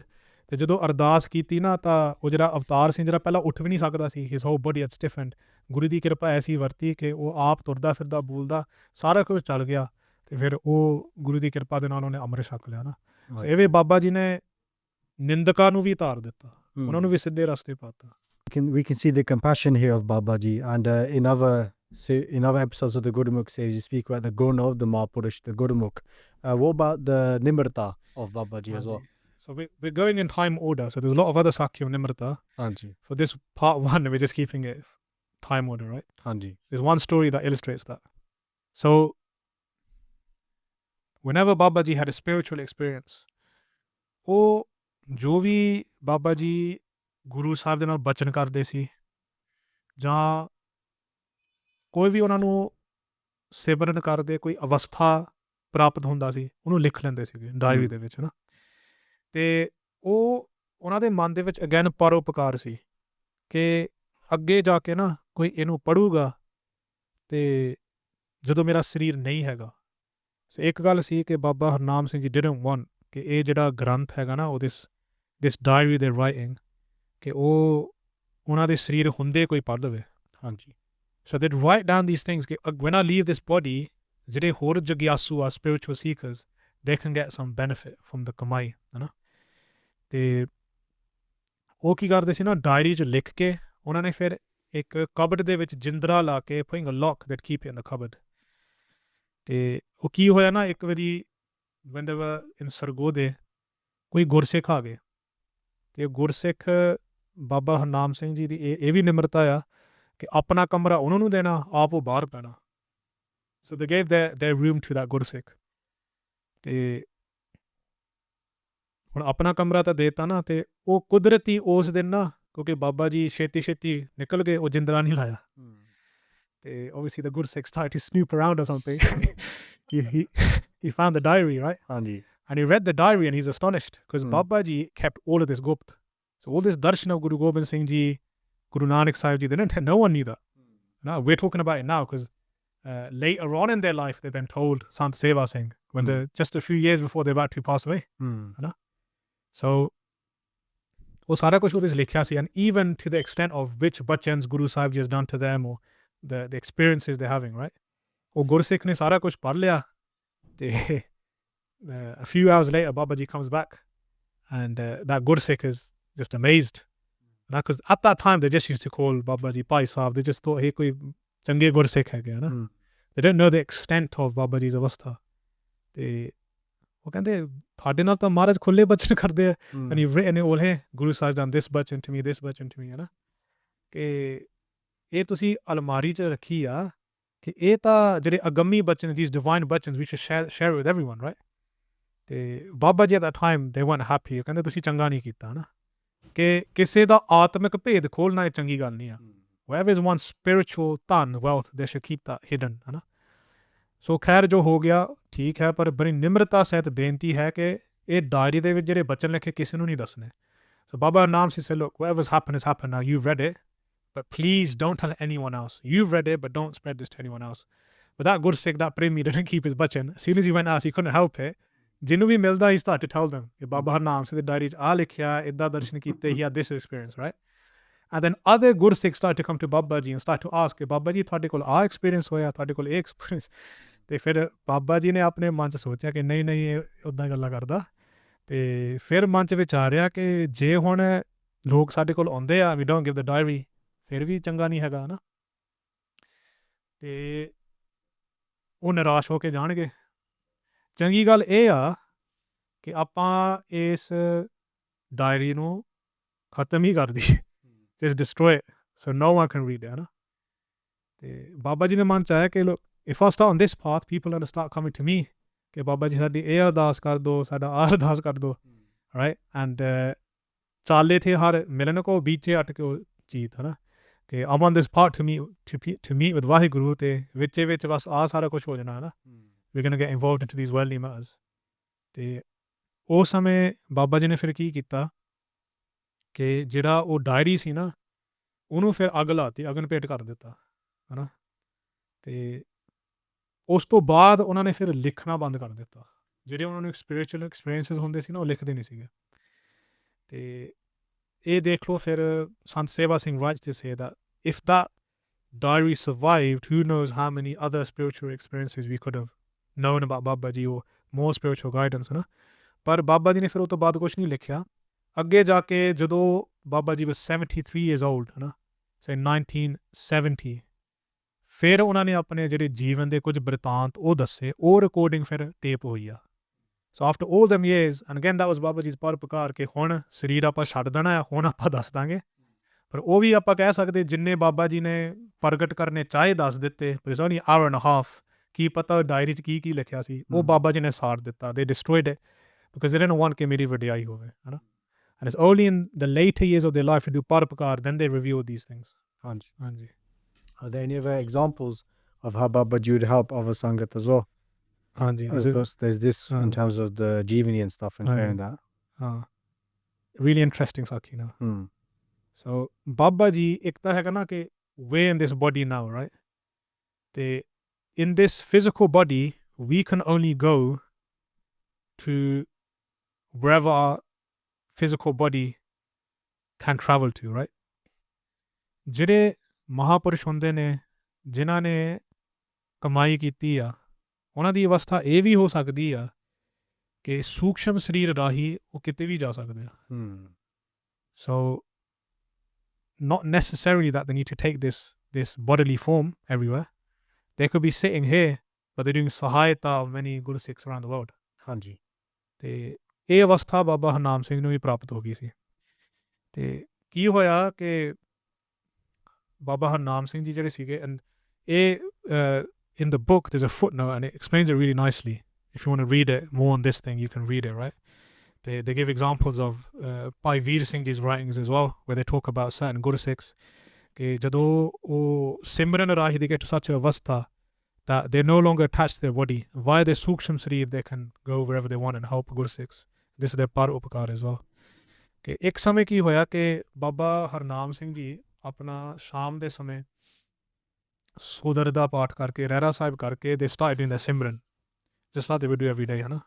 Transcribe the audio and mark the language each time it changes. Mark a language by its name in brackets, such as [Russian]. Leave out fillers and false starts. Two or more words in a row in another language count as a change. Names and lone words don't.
[Punjabi] ਤੇ ਜਦੋਂ ਅਰਦਾਸ ਕੀਤੀ ਨਾ, ਤਾਂ ਉਹ ਜਿਹੜਾ ਅਵਤਾਰ ਸਿੰਘ ਜਿਹੜਾ ਪਹਿਲਾਂ ਉੱਠ ਵੀ ਨਹੀਂ ਸਕਦਾ ਸੀ, [English] his whole body had stiffened, [Punjabi] ਗੁਰੂ ਦੀ ਕਿਰਪਾ ਐਸੀ ਵਰਤੀ ਕਿ ਉਹ ਆਪ ਤੁਰਦਾ ਫਿਰਦਾ ਬੋਲਦਾ ਸਾਰਾ ਕੁਝ ਚੱਲ ਗਿਆ। ਤੇ ਫਿਰ ਉਹ ਗੁਰੂ ਦੀ ਕਿਰਪਾ ਦੇ ਨਾਲ ਉਹਨੇ ਅੰਮ੍ਰਿਤ ਛਕ ਲਿਆ ਨਾ। ਇਹ ਵੀ ਬਾਬਾ ਜੀ ਨੇ ਨਿੰਦਕਾਂ ਨੂੰ ਵੀ ਧਾਰ ਦਿੱਤਾ, ਉਹਨਾਂ ਨੂੰ ਵੀ ਸਿੱਧੇ ਰਸਤੇ ਪਾਤਾ। [English] We can see the compassion here of Baba Ji, and in other episodes of the Gurumukh series, you speak about the gun of the Mahapurush, the Gurumukh. What about the Nimrata of Baba Ji as well? So we're going in time order. So there's a lot of other Sakya of Nimrata. For this part 1, we're just keeping it time order, right? There's one story that illustrates that. So whenever Baba Ji had a spiritual experience, [Punjabi] ਉਹ ਜੋ ਵੀ ਬਾਬਾ ਜੀ ਗੁਰੂ ਸਾਹਿਬ ਦੇ ਨਾਲ ਬਚਨ ਕਰਦੇ ਸੀ, ਜਾਂ ਕੋਈ ਵੀ ਉਹਨਾਂ ਨੂੰ ਸਿਮਰਨ ਕਰਦੇ, ਕੋਈ ਅਵਸਥਾ ਪ੍ਰਾਪਤ ਹੁੰਦਾ ਸੀ, ਉਹਨੂੰ ਲਿਖ ਲੈਂਦੇ ਸੀਗੇ ਡਾਇਰੀ ਦੇ ਵਿੱਚ, ਹੈ ਨਾ। ਅਤੇ ਉਹ ਉਹਨਾਂ ਦੇ ਮਨ ਦੇ ਵਿੱਚ ਅਗੇਨ ਪਰਉਪਕਾਰ ਸੀ ਕਿ ਅੱਗੇ ਜਾ ਕੇ ਨਾ ਕੋਈ ਇਹਨੂੰ ਪੜ੍ਹੂਗਾ ਅਤੇ ਜਦੋਂ ਮੇਰਾ ਸਰੀਰ ਨਹੀਂ ਹੈਗਾ। ਸੋ ਇੱਕ ਗੱਲ ਸੀ ਕਿ ਬਾਬਾ ਹਰਨਾਮ ਸਿੰਘ ਜੀ [English] didn't want [Punjabi] ਕਿ ਇਹ ਜਿਹੜਾ ਗ੍ਰੰਥ ਹੈਗਾ ਨਾ, ਉਹ [English] this diary [Punjabi] ਦੇ ਰਾਈਟਿੰਗ, ਕਿ ਉਹ ਉਹਨਾਂ ਦੇ ਸਰੀਰ ਹੁੰਦੇ ਕੋਈ ਪੜ੍ਹ ਲਵੇ। [English] So they'd write down these things. When I leave this body, [Punjabi] ਜਿਹੜੇ ਹੋਰ ਜਗਿਆਸੂ ਆ [English] spiritual seekers, they can get some benefit from the [Punjabi] ਕਮਾਈ, ਹੈ ਨਾ। ਤੇ ਉਹ ਕੀ ਕਰਦੇ ਸੀ ਨਾ, ਡਾਇਰੀ 'ਚ ਲਿਖ ਕੇ ਉਹਨਾਂ ਨੇ ਫਿਰ ਇੱਕ ਕਬਰਡ ਦੇ ਵਿੱਚ ਜਿੰਦਰਾ ਲਾ ਕੇ [English] putting a lock that keep it in the cupboard। [Punjabi] ਤੇ ਉਹ ਕੀ ਹੋਇਆ ਨਾ, ਇੱਕ ਵਾਰੀ [English] when they were in [Punjabi] ਸਰਗੋਧੇ ਕੋਈ ਗੁਰਸਿੱਖ ਆ ਗਏ, ਤੇ ਗੁਰਸਿੱਖ ਬਾਬਾ ਹਰਨਾਮ ਸਿੰਘ ਜੀ ਦੀ ਇਹ ਵੀ ਨਿਮਰਤਾ ਆ ਕਿ ਆਪਣਾ ਕਮਰਾ ਉਹਨਾਂ ਨੂੰ ਦੇਣਾ, ਆਪ ਉਹ ਬਾਹਰ ਪੈਣਾ। [English] ਸੋ they gave their room to that ਗੁਰਸਿੱਖ। [Punjabi] ਤੇ ਹੁਣ ਆਪਣਾ ਕਮਰਾ ਤਾਂ ਦੇਤਾ ਨਾ, ਤੇ ਉਹ ਕੁਦਰਤੀ ਉਸ ਦਿਨ ਨਾ, ਕਿਉਂਕਿ ਬਾਬਾ ਜੀ ਛੇਤੀ ਨਿਕਲ ਗਏ, ਉਹ ਜਿੰਦਰਾ ਨਹੀਂ ਲਾਇਆ। [English] ਤੇ obviously the ਗੁਰਸਿੱਖ started to snoop around or something। he found the diary, right? [Punjabi] ਹਾਂਜੀ। [English] And he read the diary and he's astonished because Baba Ji kept all of this gupt. So all this darshan of Guru Gobind Singh Ji, Guru Nanak Sahib Ji, no one knew that. No, we're talking about it now because later on in their life they then told Sant Seva Singh when just a few years before they're about to pass away. [Punjabi] So ਉਹ ਸਾਰਾ ਕੁਝ ਉਹਦੇ 'ਚ ਲਿਖਿਆ ਸੀ, [English] and even to the extent of which bachans Guru Sahib Ji has done to them or the experiences they're having, right? [Punjabi] ਉਹ ਗੁਰਸਿੱਖ ਨੇ ਸਾਰਾ ਕੁਝ ਪੜ੍ਹ ਲਿਆ। [English] ਤੇ a few hours later Baba Ji comes back and that Gursikh is just amazed, because at that time they just used to call Baba Ji Bhai Sahib. They just thought [Punjabi] ਹੇ ਕੋਈ ਚੰਗਾ ਗੁਰਸਿੱਖ ਹੈ ਗਿਆ ਨਾ। [English] They didn't know the extent of Baba Ji's avastha। [Punjabi] ਤੇ ਉਹ ਕਹਿੰਦੇ ਤੁਹਾਡੇ ਨਾਲ ਤਾਂ ਮਹਾਰਾਜ ਖੁੱਲੇ ਬਚਨ ਕਰਦੇ ਆ, [English] and you've written it all here, Guru Sahib done this bachan to me, this bachan to me, [Punjabi] ਹੈ ਨਾ, ਕਿ ਇਹ ਤੁਸੀਂ ਅਲਮਾਰੀ 'ਚ ਰੱਖੀ ਆ, ਕਿ ਇਹ ਤਾਂ ਜਿਹੜੇ ਅਗੰਮੀ ਬਚਨ, [English] these divine bachans, we should share it with everyone, right? ਤੇ ਬਾਬਾ ਜੀ at that time they weren't happy। [Punjabi] ਕਹਿੰਦੇ ਤੁਸੀਂ ਚੰਗਾ ਨਹੀਂ ਕੀਤਾ ਨਾ, ਕਿ ਕਿਸੇ ਦਾ ਆਤਮਿਕ ਭੇਦ ਖੋਲ੍ਹਣਾ ਇਹ ਚੰਗੀ ਗੱਲ ਨਹੀਂ ਆ। [English] whatever is one's spiritual ਧਨ wealth, they should keep that hidden, [Punjabi] ਹੈ ਨਾ। ਸੋ ਖੈਰ ਜੋ ਹੋ ਗਿਆ ਠੀਕ ਹੈ, ਪਰ ਬੜੀ ਨਿਮਰਤਾ ਸਹਿਤ ਬੇਨਤੀ ਹੈ ਕਿ ਇਹ ਡਾਇਰੀ ਦੇ ਵਿੱਚ ਜਿਹੜੇ ਬਚਨ ਲਿਖੇ ਕਿਸੇ ਨੂੰ ਨਹੀਂ ਦੱਸਣੇ। [English] ਸੋ ਬਾਬਾ ਹਰਨਾਮ ਸਿੰਘ said, look, whatever's happened has happened now, you've read it, but please don't tell anyone else. You've read it, but don't spread this to anyone else। But that Gursikh, that Premi, didn't keep his bachan। As soon as he went out, he couldn't help it। [Punjabi] ਜਿਹਨੂੰ ਵੀ ਮਿਲਦਾ [English] he started to tell them [Punjabi] ਕਿ ਬਾਬਾ ਹਰਨਾਮ ਸਿੰਘ ਦੀ ਡਾਇਰੀ 'ਚ ਆ ਲਿਖਿਆ, ਇੱਦਾਂ ਦਰਸ਼ਨ ਕੀਤੇ, [English] he had this experience, right? And then other Gursikhs started to come to Baba Ji and start to ask ਕਿ ਬਾਬਾ ਜੀ ਤੁਹਾਡੇ ਕੋਲ ਆ ਐਕਸਪੀਰੀਅੰਸ ਹੋਇਆ, ਤੁਹਾਡੇ ਕੋਲ ਇਹ ਐਕਸਪੀਰੀਅੰਸ। [Punjabi] ਤੇ ਫਿਰ ਬਾਬਾ ਜੀ ਨੇ ਆਪਣੇ ਮਨ 'ਚ ਸੋਚਿਆ ਕਿ ਨਹੀਂ ਇਹ ਉੱਦਾਂ ਗੱਲਾਂ ਕਰਦਾ। ਤੇ ਫਿਰ ਮਨ 'ਚ ਵਿਚਾਰਿਆ ਕਿ ਜੇ ਹੁਣ ਲੋਕ ਸਾਡੇ ਕੋਲ ਆਉਂਦੇ ਆ, [English] we don't give the diary, [Punjabi] ਫਿਰ ਵੀ ਚੰਗਾ ਨਹੀਂ ਹੈਗਾ ਨਾ। ਤੇ ਉਹ ਨਿਰਾਸ਼ ਹੋ ਕੇ ਜਾਣਗੇ। ਚੰਗੀ ਗੱਲ ਇਹ ਆ ਕਿ ਆਪਾਂ ਇਸ ਡਾਇਰੀ ਨੂੰ ਖਤਮ ਹੀ ਕਰ ਦਈਏ, [English] just destroy it so no one can read it, [Punjabi] ਹੈ ਨਾ। ਤੇ ਬਾਬਾ ਜੀ ਦੇ ਮਨ 'ਚ ਆਇਆ ਕਿ [English] look, if I start on this path, people are going to start coming to me [Punjabi] ਕਿ ਬਾਬਾ ਜੀ ਸਾਡੀ ਇਹ ਅਰਦਾਸ ਕਰ ਦਿਓ, ਸਾਡਾ ਆਹ ਅਰਦਾਸ ਕਰ ਦਿਓ, ਰਾਈਟ। ਐਂਡ ਚਾਲੇ ਥੇ ਹਰ ਮਿਲਣ ਕੋ ਬੀਚੇ ਅਟ ਕੇ ਉਹ ਚੀਤ, ਹੈ ਨਾ, ਕਿ [English] I'm on this path to meet with [Punjabi] ਵਾਹਿਗੁਰੂ। ਤੇ ਵਿੱਚ ਬਸ ਆਹ ਸਾਰਾ ਕੁਛ ਹੋ ਜਾਣਾ, ਹੈ ਨਾ। [English] we're going to get involved into these worldly matters। [Punjabi] ਤੇ ਉਸ ਸਮੇਂ ਬਾਬਾ ਜੀ ਨੇ ਫਿਰ ਕੀ ਕੀਤਾ ਕਿ ਜਿਹੜਾ ਉਹ ਡਾਇਰੀ ਸੀ ਨਾ, ਉਹਨੂੰ ਫਿਰ ਅੱਗ ਲਾਤੀ, ਅਗਨ ਭੇਟ ਕਰ ਦਿੱਤਾ, ਹੈ ਨਾ। ਤੇ ਉਸ ਤੋਂ ਬਾਅਦ ਉਹਨਾਂ ਨੇ ਫਿਰ ਲਿਖਣਾ ਬੰਦ ਕਰ ਦਿੱਤਾ। ਜਿਹੜੇ ਉਹਨਾਂ ਨੂੰ [English] spiritual experiences [Punjabi] ਹੁੰਦੇ ਸੀ ਨਾ, ਉਹ ਲਿਖਦੇ ਨਹੀਂ ਸੀਗੇ। ਤੇ ਇਹ ਦੇਖ ਲਓ ਫਿਰ [English] ਸੰਤ ਸੇਵਾ ਸਿੰਘ writes to say that if that diary survived, who knows how many other spiritual experiences we could have known about Baba Ji or more spiritual guidance, [Punjabi] ਹੈ ਨਾ। ਪਰ ਬਾਬਾ ਜੀ ਨੇ ਫਿਰ ਉਹ ਤੋਂ ਬਾਅਦ ਕੁਛ ਨਹੀਂ ਲਿਖਿਆ। ਅੱਗੇ ਜਾ ਕੇ ਜਦੋਂ ਬਾਬਾ ਜੀ [English] was 73 years old, [Punjabi] ਹੈ ਨਾ, [English] so in 1970, [Punjabi] ਫਿਰ ਉਹਨਾਂ ਨੇ ਆਪਣੇ ਜਿਹੜੇ ਜੀਵਨ ਦੇ ਕੁਝ ਬ੍ਰਿਤਾਂਤ ਉਹ ਦੱਸੇ, ਉਹ ਰਿਕਾਰਡਿੰਗ ਫਿਰ ਟੇਪ ਹੋਈ ਆ। ਸੋ [English] after all them years, and again that was [Punjabi] ਬਾਬਾ ਜੀ ਪਰਉਪਕਾਰ ਕਿ ਹੁਣ ਸਰੀਰ ਆਪਾਂ ਛੱਡ ਦੇਣਾ ਆ, ਹੁਣ ਆਪਾਂ ਦੱਸ ਦਾਂਗੇ। ਪਰ ਉਹ ਵੀ ਆਪਾਂ ਕਹਿ ਸਕਦੇ ਜਿੰਨੇ ਬਾਬਾ ਜੀ ਨੇ ਪ੍ਰਗਟ ਕਰਨੇ ਚਾਹੇ ਦੱਸ ਦਿੱਤੇ, ਪਰ [English] it's only hour and a half। [Punjabi] ਕੀ ਪਤਾ ਡਾਇਰੀ 'ਚ ਕੀ ਲਿਖਿਆ ਸੀ, ਉਹ ਬਾਬਾ ਜੀ ਨੇ ਸਾੜ ਦਿੱਤਾ। [English] they destroyed it because they didn't want [Punjabi] ਕਿ ਮੇਰੀ ਵਡਿਆਈ ਹੋਵੇ, ਹੈ ਨਾ। [English] and it's only in the later years of their life to do ਪਰਉਪਕਾਰ, then they reveal these things। [Punjabi] ਹਾਂਜੀ। [English] Are there any other examples of how Baba Ji would help other Sangat as well? [Punjabi] ਹਾਂਜੀ। [English] Of course, there's this in terms of the Jeevani and stuff and sharing that. [Punjabi] ਹਾਂ, [English] really interesting [Punjabi] ਸਾਖੀ ਨਾ। ਸੋ ਬਾਬਾ ਜੀ ਇੱਕ ਤਾਂ ਹੈਗਾ ਨਾ ਕਿ [English] we're in this body now, right? ਤੇ in this physical body we can only go to wherever our physical body can travel to, right? [Punjabi] ਜਿਹੜੇ ਮਹਾਪੁਰਸ਼ ਹੁੰਦੇ ਨੇ, ਜਿਨ੍ਹਾਂ ਨੇ ਕਮਾਈ ਕੀਤੀ ਆ ਉਹਨਾਂ ਦੀ ਅਵਸਥਾ ਇਹ ਵੀ ਹੋ ਸਕਦੀ ਆ ਕਿ ਸੂਖਸ਼ਮ ਸਰੀਰ ਰਾਹੀਂ ਉਹ ਕਿਤੇ ਵੀ ਜਾ ਸਕਦੇ ਆ। [English] So not necessarily that they need to take this bodily form everywhere. They could be sitting here, but they're doing sahayata of many Guru Sikhs around the world. [Punjabi] ਹਾਂਜੀ ਤੇ ਇਹ ਅਵਸਥਾ ਬਾਬਾ ਹਰਨਾਮ ਸਿੰਘ ਨੂੰ ਵੀ ਪ੍ਰਾਪਤ ਹੋ ਗਈ ਸੀ। ਤੇ ਕੀ ਹੋਇਆ ਕਿ ਬਾਬਾ ਹਰਨਾਮ ਸਿੰਘ ਜੀ ਜਿਹੜੇ ਸੀਗੇ ਇਹ [English] in the book there's a footnote and it explains it really nicely. If you want to read it more on this thing, you can read it, right? They give examples of Bhai Veer Singh Ji's writings as well, where they talk about certain Guru Sikhs. [Punjabi] ਕਿ ਜਦੋਂ ਉਹ ਸਿਮਰਨ ਰਾਹੀਂ [English] they get to such a avastha that they're no longer attached to their body. Via their Suksham Sharif, they can go wherever they want and help Guru Sikhs. This is their par upakar as well. [Punjabi] ਕਿ ਇੱਕ ਸਮੇਂ ਕੀ ਹੋਇਆ ਕਿ ਬਾਬਾ ਹਰਨਾਮ ਸਿੰਘ ਜੀ ਆਪਣਾ ਸ਼ਾਮ ਦੇ ਸਮੇਂ ਸੋਦਰ ਦਾ ਪਾਠ ਕਰਕੇ ਰਹਿਰਾ ਸਾਹਿਬ ਕਰਕੇ [English] they started doing their [Punjabi] ਸਿਮਰਨ [English] just like they would do every day, [Punjabi] ਹੈ ਨਾ।